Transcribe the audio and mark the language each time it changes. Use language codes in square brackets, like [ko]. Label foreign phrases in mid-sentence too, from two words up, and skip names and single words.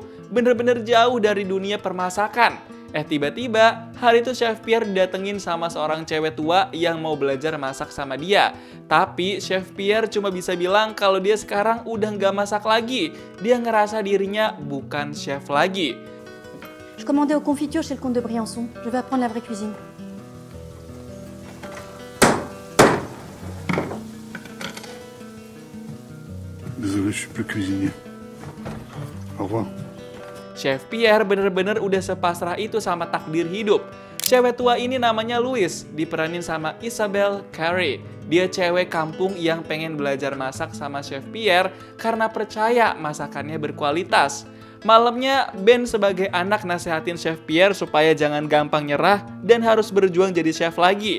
[id] Bener-bener jauh dari dunia permasakan. Tiba-tiba, hari itu Chef Pierre didatengin sama seorang cewek tua yang mau belajar masak sama dia. Tapi Chef Pierre cuma bisa bilang kalau dia sekarang udah nggak masak lagi. Dia ngerasa dirinya bukan chef lagi. [fr] Je commandais aux confitures chez le comte de Briançon. Je vais apprendre la vraie cuisine. Désolé, je suis plus cuisinier. Au revoir. [id] Chef Pierre bener-bener udah sepasrah itu sama takdir hidup. Cewek tua ini namanya Louise, diperanin sama Isabelle Carey. Dia cewek kampung yang pengen belajar masak sama Chef Pierre karena percaya masakannya berkualitas. Malamnya, Ben sebagai anak nasehatin Chef Pierre supaya jangan gampang nyerah dan harus berjuang jadi chef lagi.